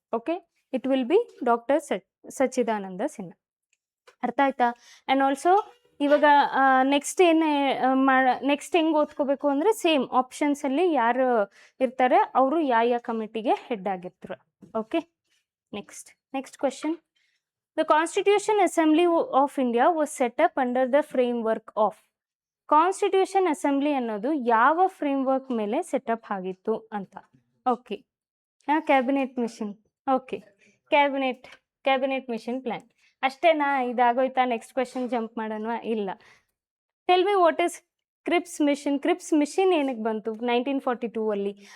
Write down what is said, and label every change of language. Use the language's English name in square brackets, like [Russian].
[English] Okay, it will be doctor Sachchidananda Sinha. [Kannada] ಅರ್ಥ ಆಯ್ತಾ? And also ಇವಾಗ ನೆಕ್ಸ್ಟ್ ನೆಕ್ಸ್ಟ್ ಹೆಂಗೆ ಓದ್ಕೋಬೇಕು ಅಂದರೆ ಸೇಮ್ ಆಪ್ಷನ್ಸಲ್ಲಿ ಯಾರು ಇರ್ತಾರೆ ಅವರು ಯಾವ ಕಮಿಟಿಗೆ ಹೆಡ್ ಆಗಿರ್ತಾರೆ. [English] Okay, next question. The Constitution Assembly of India was set up under the framework of. [Kannada] Constitution assembly ಅನ್ನೋದು ಯಾವ ಫ್ರೇಮ್ವರ್ಕ್ ಮೇಲೆ ಸೆಟಪ್ ಆಗಿತ್ತು ಅಂತ. Okay, cabinet mission. Okay, cabinet mission plan ಅಷ್ಟೇನಾ? ಇದಾಗೋಯ್ತಾ? ನೆಕ್ಸ್ಟ್ ಕ್ವೆಶನ್ ಜಂಪ್ ಮಾಡೋಣ? ಇಲ್ಲ. [English] tell me what is Cripps mission [Kannada] ಏನಕ್ಕೆ ಬಂತು 1942 ಅಲ್ಲಿ?